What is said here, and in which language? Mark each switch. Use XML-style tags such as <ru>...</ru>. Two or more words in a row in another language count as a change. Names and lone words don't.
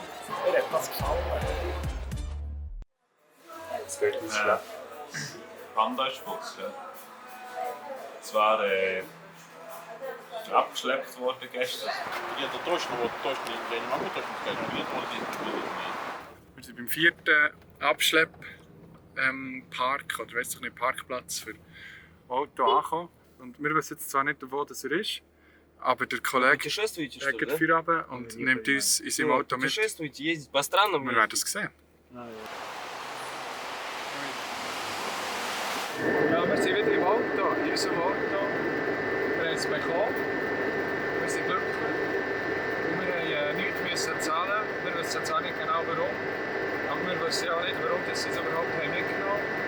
<de>Mir hat das gefallen. Es geht uns schlecht. Panda ist Fuchs, ja. Es war abgeschleppt worden gestern.</de> <ru>Это точно я не могу точно сказать, но нет, может быть.</ru> <de>Wir sind beim 4. Abschlepp-Park, oder weiss ich nicht, Parkplatz für Auto angekommen. Und wir wissen jetzt zwar nicht, wo das er ist, aber der Kollege geht Feierabend und nimmt uns in seinem Auto mit.</de> <ru>Ездить по странам.</ru> <de>Wir werden es sehen. Ja, wir sind wieder im Auto, in unserem Auto. Wir haben es bekommen. Wir sind glücklich. Und wir haben nichts zahlen. Wir wissen zwar nicht genau warum, aber wir wissen ja auch nicht, warum sie es überhaupt haben mitgenommen</de>